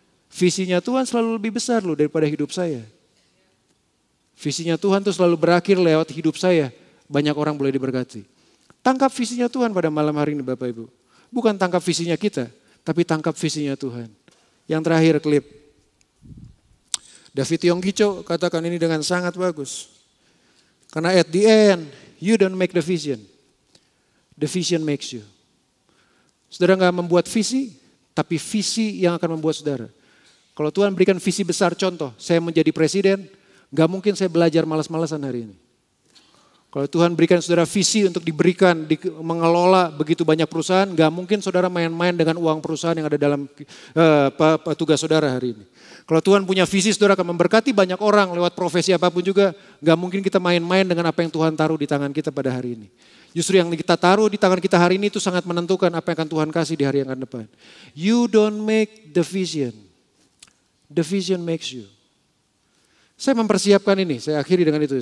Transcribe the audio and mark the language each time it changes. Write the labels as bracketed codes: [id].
[id] Visinya Tuhan selalu lebih besar loh daripada hidup saya. Visinya Tuhan tuh selalu berakhir lewat hidup saya. Banyak orang boleh diberkati. Tangkap visinya Tuhan pada malam hari ini Bapak Ibu. Bukan tangkap visinya kita, tapi tangkap visinya Tuhan. Yang terakhir klip. David Yonggicho katakan ini dengan sangat bagus. Karena [en] at the end, you don't make the vision. The vision makes you. [id] Saudara gak membuat visi, tapi visi yang akan membuat saudara. Kalau Tuhan berikan visi besar, contoh, saya menjadi presiden, gak mungkin saya belajar malas-malasan hari ini. Kalau Tuhan berikan saudara visi untuk diberikan, mengelola begitu banyak perusahaan, gak mungkin saudara main-main dengan uang perusahaan yang ada dalam tugas saudara hari ini. Kalau Tuhan punya visi, saudara akan memberkati banyak orang lewat profesi apapun juga, gak mungkin kita main-main dengan apa yang Tuhan taruh di tangan kita pada hari ini. Justru yang kita taruh di tangan kita hari ini itu sangat menentukan apa yang akan Tuhan kasih di hari yang akan depan. [en] You don't make the vision. The vision makes you. [id] Saya mempersiapkan ini, saya akhiri dengan itu.